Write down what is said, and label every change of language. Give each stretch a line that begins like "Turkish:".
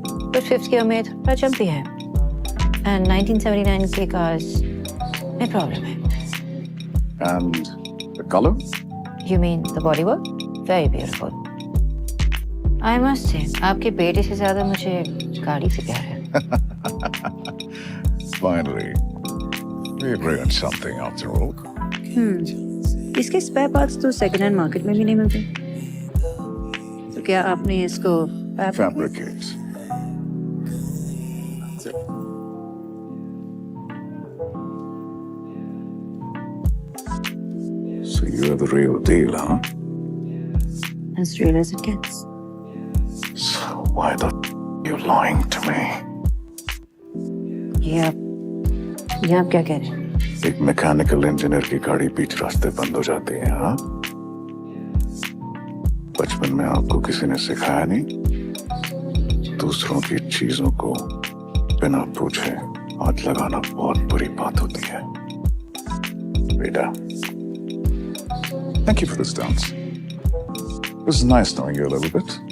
Hindi: But fifth gear में थोड़ा jumpy है। And 1979 के cars में प्रॉब्लम है।
English: And the color? You mean the bodywork? Very beautiful. I must say,
Hindi: आपके बेटे से ज्यादा मुझे गाड़ी से प्यार है।
English: Finally, we agree on something after all.
Hindi: इसके स्पेयर पार्ट्स तो सेकंड हैंड मार्केट में भी नहीं मिलते। तो क्या आपने इसको
English: Fabricate. So you're the real deal, huh? as real as it gets? So why the you lying to me?
Hindi: ये आप क्या कह रहे हैं? एक मैकेनिकल इंजीनियर की गाड़ी बीच रास्ते बंद हो जाती है, हाँ? बचपन में आपको किसी ने सिखाया नहीं? दूसरों की चीजों को बिना पूछे हाथ लगाना बहुत बुरी बात होती है।
English: बेटा, thank you for this dance. It was nice knowing you a little bit.